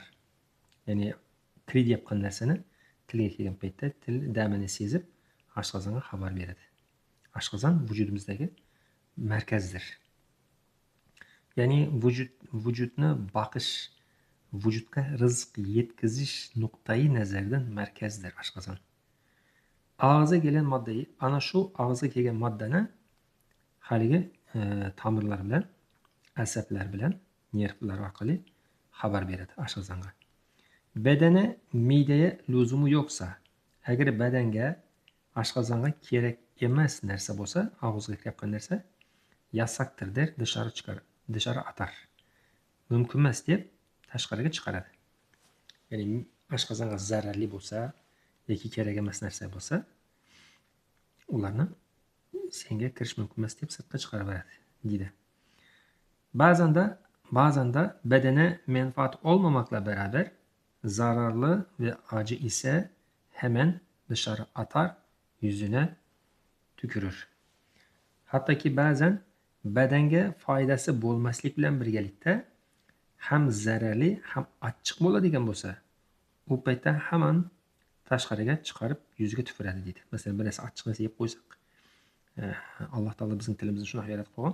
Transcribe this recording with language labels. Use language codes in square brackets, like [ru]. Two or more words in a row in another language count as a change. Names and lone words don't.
[uz] Ya'ni kir deyotgan narsani tilga kelgan paytda til damini sezib oshqozonga xabar beradi. Oshqozon vujudimizdagi markazdir. Ya'ni vujudni boqish, vujudga rizq yetkazish nuqtai nazaridan markazdir oshqozon. [tr] Ağza gelen maddeyi, [uz] ana şu ağza kelgan maddani haligi tomirlar bilan, asablar bilan, nervlar orqali xabar beradi oshqozonga. [tr] Bedene, mideye lüzumu yoksa, [uz] agar badanga, oshqozonga kerak emas narsa bo'lsa, og'izga kirayotgan narsa [tr] yasaktır der, dışarı atar. [uz] Mümkün emas deb tashqariga chiqaradi. Ya'ni oshqozonga zararli bo'lsa yoki kerak emas narsa bo'lsa, ularni senga kirish mumkin emas deb sirtqa chiqarib beradi deydi. [tr] Bazen de bedene menfaat olmamakla beraber zararlı ve acı ise hemen dışarı atar, yüzüne tükürür. [uz] Hatta ki bazen bedenge foydasi bo'lmaslik bilan birgalikda ham zararli, ham achchiq bo'ladigan bo'lsa, u paytda hamon tashqariga chiqarib yuziga tupuradi deydi. Masalan, bir narsa achchiq narsa yeb qo'ysak, Alloh taolo bizning tilimizni shunaqa yaratib qo'ygan.